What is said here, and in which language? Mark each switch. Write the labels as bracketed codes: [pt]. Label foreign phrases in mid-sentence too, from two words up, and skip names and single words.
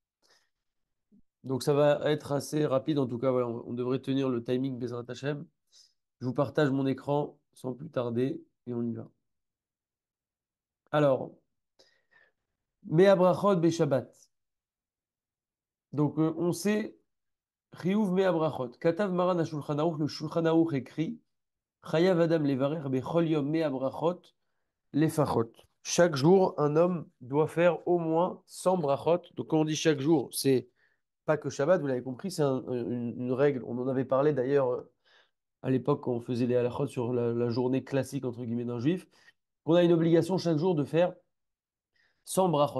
[fr] Donc ça va être assez rapide, en tout cas, voilà, on devrait tenir le timing [he] בעזרת השם. [fr] Je vous partage mon écran sans plus tarder, et on y va. [he] Alors, מאה ברכות בשבת. [fr] Donc on sait [he] חיוב מאה ברכות. כתב מרן השלחן ערוך, [fr] le Shulchan Aruch écrit [he] חייב אדם לברך בכל יום מאה ברכות לפחות. [fr] Chaque jour, un homme doit faire au moins 100 brachot. Donc, quand on dit chaque jour, c'est pas que Shabbat, vous l'avez compris, c'est une règle. On en avait parlé d'ailleurs à l'époque quand on faisait les halachot sur la journée classique, entre guillemets, d'un juif. On a une obligation chaque jour de faire 100 brachot.